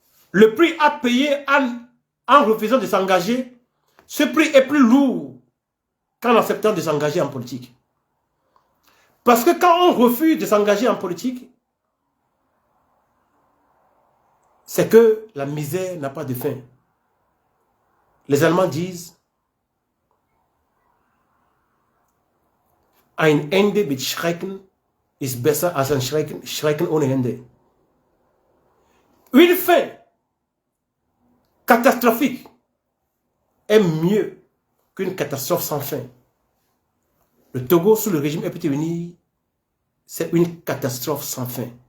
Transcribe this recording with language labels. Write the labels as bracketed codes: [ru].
[fr] Le prix à payer en refusant de s'engager, ce prix est plus lourd qu'en acceptant de s'engager en politique. Parce que quand on refuse de s'engager en politique, c'est que la misère n'a pas de fin. Les Allemands disent [de] Ein Ende mit Schrecken ist besser als ein Schrecken ohne Ende. [fr] Une fin catastrophique est mieux qu'une catastrophe sans fin. Le Togo sous le régime RPT uni, c'est une catastrophe sans fin.